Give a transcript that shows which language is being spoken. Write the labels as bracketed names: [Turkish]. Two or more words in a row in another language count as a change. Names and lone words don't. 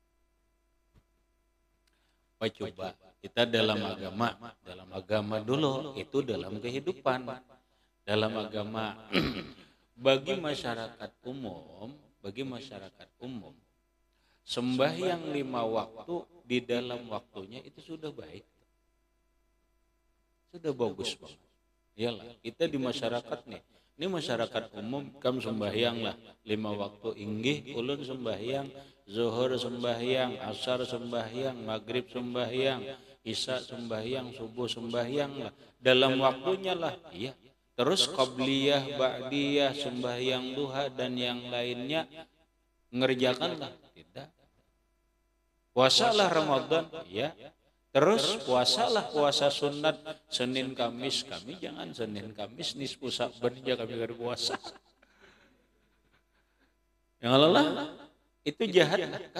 [Indonesian] Coba kita dalam agama dulu itu dalam kehidupan, dalam agama bagi masyarakat umum, sembahyang 5 waktu di dalam waktunya itu sudah baik, sudah bagus banget. [Banjar] Iyalah, kita di masyarakat nih, ini masyarakat umum kam sembahyang lah 5 waktu inggih, ulun sembahyang, zuhur sembahyang, asar sembahyang, maghrib sembahyang, isya sembahyang, subuh sembahyang lah, dalam waktunya lah, iya. [Indonesian] Terus qabliyah, ba'diyah, sembahyang duha dan yang lainnya ngerjakanlah, tidak. Puasalah Ramadan, ya. Terus puasa sunat Senin Kamis, kami jangan Senin Kamis nisfu Sa'ban aja kami berpuasa. Yang Allah itu jahat kan?